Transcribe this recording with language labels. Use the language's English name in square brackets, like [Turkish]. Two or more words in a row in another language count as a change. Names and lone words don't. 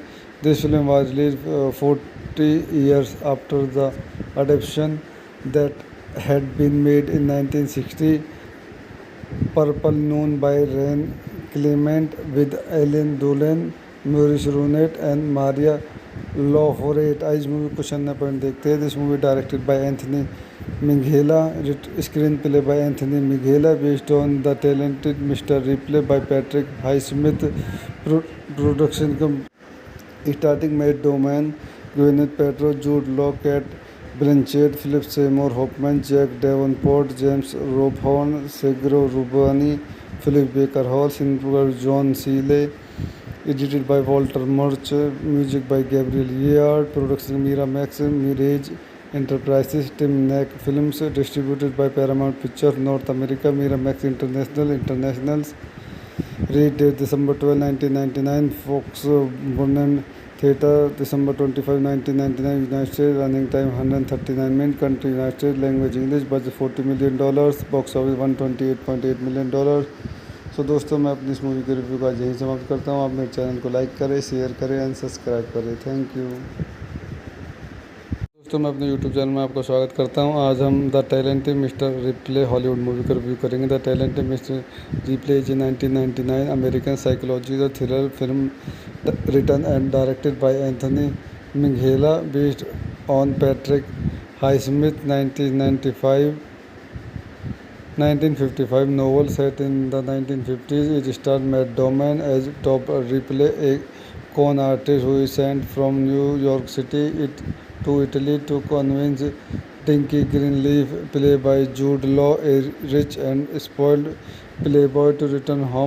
[English] This film was released 40 years after the adaptation that had been made in 1960. Purple Noon by Rain Clement with Ellen Dolan, Maurice Runet and Maria Laureate. [Hindi] आज इस मूवी क्वेश्चन न पॉइंट देखते हैं. [English] This movie directed by Anthony Minghella, screen play by Anthony Minghella, based on The Talented Mister Ripley by Patrick Highsmith, production starting Matt Damon, Gwyneth Paltrow, Jude Law, Cate Blanchett, Philip Seymour Hoffman, Jack Davenport, James Rebhorn, Sergio Rubini, Philip Baker Hall, cinematographer John Seale, edited by Walter Murch, Music by Gabriel Yared, production Miramax, Mirage Enterprises, Timnick Films, distributed by Paramount Pictures North America, Miramax Internationals. Release date December 12, 1999. Fox Burnham Theatre, December 25, 1999. United States. Running time 139 minutes. Country United States. Language English. Budget $40 million. Box office $128.8 million. [Hindi] सो दोस्तों, मैं अपनी इस मूवी के रिव्यू का यहीं समाप्त करता हूँ. आप मेरे चैनल को लाइक करें, शेयर करें [English] and subscribe [Hindi] करें. [English] thank you. [Hindi] दोस्तों, मैं अपने [English] YouTube channel [Hindi] में आपका स्वागत करता हूं. आज हम द टैलेंटेड मिस्टर रिप्ले [English] Hollywood movie [Hindi] का रिव्यू करेंगे. [English] The Talented Mister Ripley is 1999 American psychology the thriller film written and directed by Anthony Minghella, based on Patrick Highsmith 1955 novel set in the 1950s. It starred Matt Damon as Top Ripley, a con artist who is sent from New York City to Italy to convince Dinky Greenleaf, played by Jude Law, a rich and spoiled playboy, to return home.